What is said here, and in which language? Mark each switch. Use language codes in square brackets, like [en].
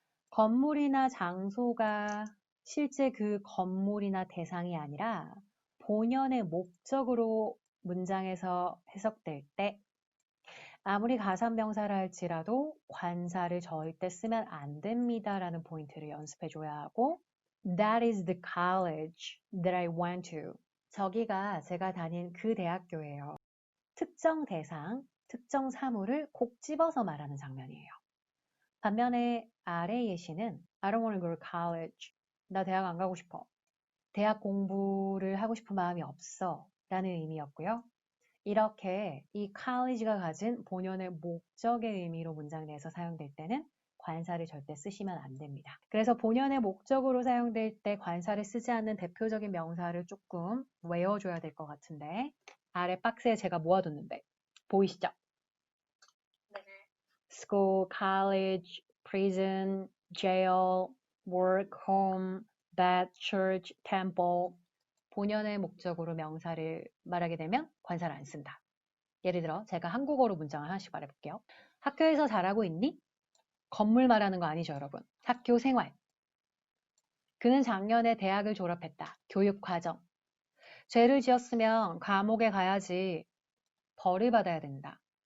[ko] 건물이나 장소가 실제 그 건물이나 대상이 아니라 본연의 목적으로 문장에서 해석될 때 아무리 가산명사를 할지라도 관사를 절대 쓰면 안 됩니다라는 포인트를 연습해 줘야 하고 [en] That is the college that I went to. [ko] 저기가 제가 다닌 그 대학교예요. 특정 대상, 특정 사물을 콕 집어서 말하는 장면이에요. 반면에 아래 예시는 [en] I don't want to go to college. [ko] 나 대학 안 가고 싶어. 대학 공부를 하고 싶은 마음이 없어. 라는 의미였고요. 이렇게 이 college가 가진 본연의 목적의 의미로 문장 내에서 사용될 때는 관사를 절대 쓰시면 안 됩니다. 그래서 본연의 목적으로 사용될 때 관사를 쓰지 않는 대표적인 명사를 조금 외워줘야 될 것 같은데 아래 박스에 제가 모아뒀는데 보이시죠? 네. [en] School, college, prison, jail, work, home, bed, church, temple [ko] 본연의 목적으로 명사를 말하게 되면 관사를 안 쓴다. 예를 들어 제가 한국어로 문장을 하나씩 말해볼게요. 학교에서 잘하고 있니? 건물 말하는 거 아니죠, 여러분. 학교 생활. 그는 작년에 대학을 졸업했다. 교육 과정. 죄를 지었으면 감옥에 가야지. 벌을 받아야 된다.